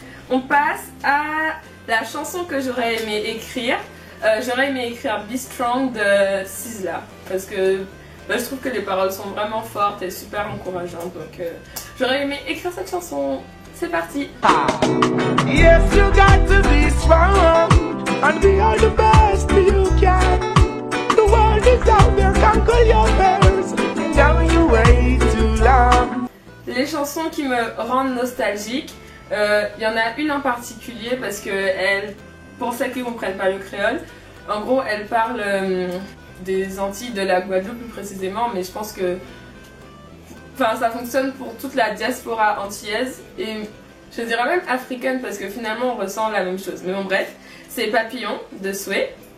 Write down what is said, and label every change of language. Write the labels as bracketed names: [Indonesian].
[French] On passe à la chanson que j'aurais aimé écrire. J'aurais aimé écrire Be Strong de Sizzla parce que je trouve que les paroles sont vraiment fortes et super encourageantes. Donc j'aurais aimé écrire cette chanson. C'est parti. [English] Yes, you got to be strong and be all the best you can. The world is out there, conquer your fears. Don't you wait too long. [French] Les chansons qui me rendent nostalgique. Il y en a une en particulier parce que pour celles qui ne comprennent pas le créole, en gros elle parle des Antilles, de la Guadeloupe plus précisément, mais je pense que ça fonctionne pour toute la diaspora antillaise et je dirais même africaine parce que finalement on ressent la même chose. Mais bon bref, c'est Papillon de Sway.